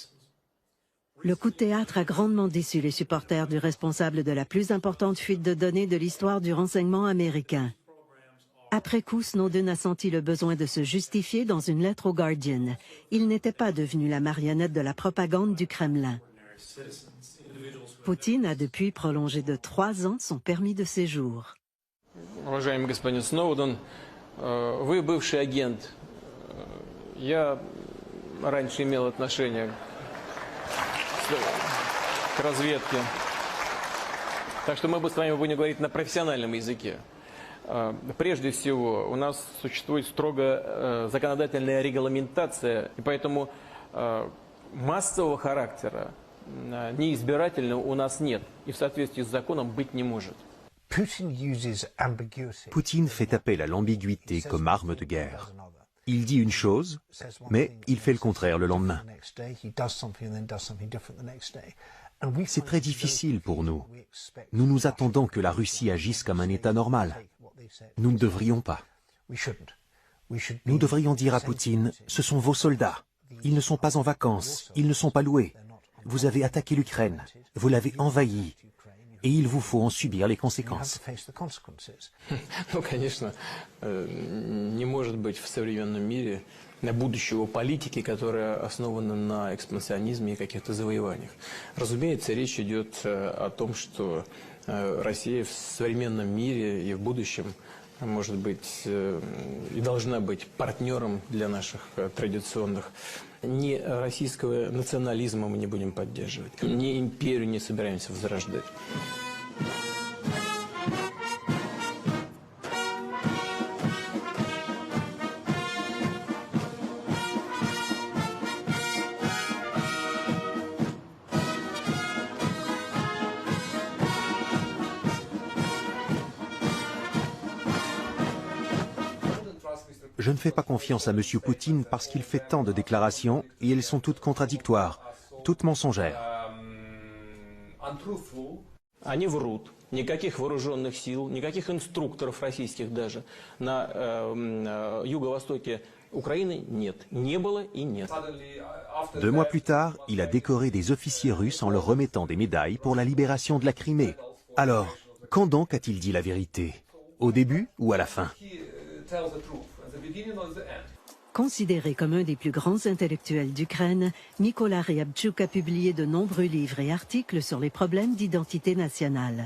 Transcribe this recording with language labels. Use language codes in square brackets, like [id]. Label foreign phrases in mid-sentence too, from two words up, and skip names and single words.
[fr] Le coup de théâtre a grandement déçu les supporters du responsable de la plus importante fuite de données de l'histoire du renseignement américain. Après coup, Snowden a senti le besoin de se justifier dans une lettre au Guardian. Il n'était pas devenu la marionnette de la propagande du Kremlin. Poutine a depuis prolongé de 3 ans son permis de séjour. [ru] Уважаемый господин Сноуден, вы бывший агент. Я раньше имел отношение к разведке. Так что мы с вами будем говорить на профессиональном языке. Прежде всего, у нас существует строгая законодательная регламентация, и поэтому Массового характера, неизбирательного у нас нет, и в соответствии с законом быть не может. [fr] Poutine fait appel à l'ambiguïté comme arme de guerre. Il dit une chose, mais il fait le contraire le lendemain. C'est très difficile pour nous. Nous nous attendons que la Russie agisse comme un État normal. Nous ne devrions pas. Nous devrions dire à Poutine, ce sont vos soldats. Ils ne sont pas en vacances, ils ne sont pas loués. Vous avez attaqué l'Ukraine, vous l'avez envahie, et il vous faut en subir les conséquences. [ru] Ну, конечно, не может быть в современном мире будущего политики, которая основана на экспансионизме и каких-то завоеваниях. Разумеется, речь идет о том, что Россия в современном мире и в будущем может быть и должна быть партнером для наших традиционных. Ни российского национализма мы не будем поддерживать, ни империю не собираемся возрождать. [fr] Je ne fais pas confiance à M. Poutine parce qu'il fait tant de déclarations et elles sont toutes contradictoires, toutes mensongères. [ru] Они врут. Никаких вооруженных сил, никаких инструкторов российских даже на юго-востоке Украины нет. Не было и нет. [fr] 2 mois plus tard, il a décoré des officiers russes en leur remettant des médailles pour la libération de la Crimée. Alors, quand donc a-t-il dit la vérité? Au début ou à la fin? Considéré comme un des plus grands intellectuels d'Ukraine, Nicolas Ryabtchouk a publié de nombreux livres et articles sur les problèmes d'identité nationale.